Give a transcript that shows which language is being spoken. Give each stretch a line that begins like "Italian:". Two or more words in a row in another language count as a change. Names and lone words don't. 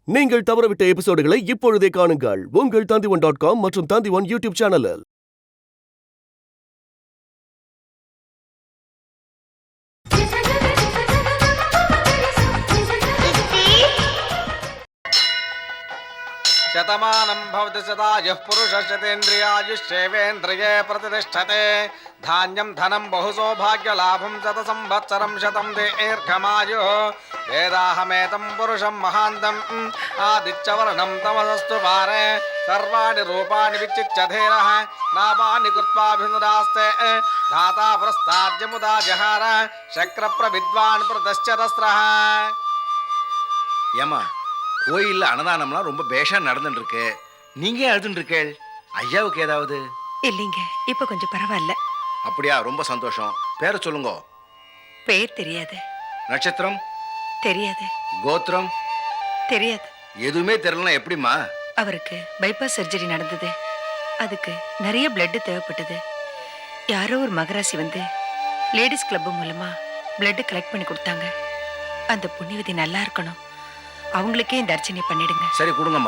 Tamil: நீங்கள் தவறவிட்ட எபிசோடுகளை இப்பொழுதே காணுங்கள் உங்கள் Tandivan.com மற்றும் Tandivan
English: YouTube channel-இல்.
Sanskrit: शतमानं भवति सदायुः पुरुषः शतेन्द्रियायुष्येवेन्द्रिये प्रतिष्ठते धान्यं धनं बहुसौभाग्यलाभं शतसंवत्सरं शतं दीर्घमायुः वेदाहमेतं पुरुषं महान्तम् आदित्यवर्णं तमसस्तु पारे सर्वाणि रूपाणि विचित्य धीरः नामानि कृत्वाभिनुरास्ते धाता प्रस्ताद्यमुदा जहार शक्रप्रविद्वान् प्रतश्चरस्रः.
Tamil: ஏமா கோயில்ல அன்னதானம்லாம் ரொம்ப பேஷா நடந்துட்டு இருக்கு. நீங்க எழுதுட்டு இருக்கேள். ஐயாவுக்கு ஏதாவது? இல்லைங்க, இப்ப கொஞ்சம் பரவாயில்ல. அப்படியா? ரொம்ப சந்தோஷம். பேரை சொல்லுங்க. பேர் தெரியாது. நட்சத்திரம் தெரியாது. கோத்திரம் தெரியாது. எதுவுமே தெரியலனா எப்படிமா? அவருக்கு
English: bypass surgery
Tamil: நடந்தது. அதுக்கு நிறைய பிளட் தேவைப்பட்டது. யாரோ ஒரு மகராசி வந்து
English: ladies club
Tamil: மூலமா
English: blood collect
Tamil: பண்ணி கொடுத்தாங்க. அந்த புண்ணியவதி நல்லா இருக்கணும். அவங்களுக்கே இந்த அர்ச்சனை பண்ணிடுங்க. சரி, கொடுங்கம்மா.